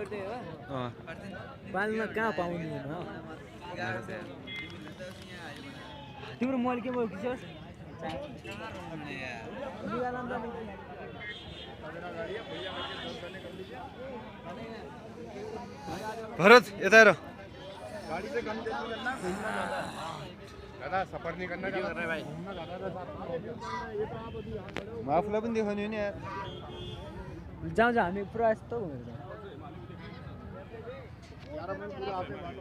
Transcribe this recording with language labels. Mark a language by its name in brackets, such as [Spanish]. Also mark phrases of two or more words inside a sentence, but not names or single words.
[Nepali] पाल्न कहाँ पाउने तिम्रो मोबाइल के भयो किशोर भरत यता हेर [Hindi] दादा सफर नहीं करना क्या कर रहे भाई [Nepali] म आफूलाई पनि देखाउने हो नि यार जाउँ हामी पुरा यस्तो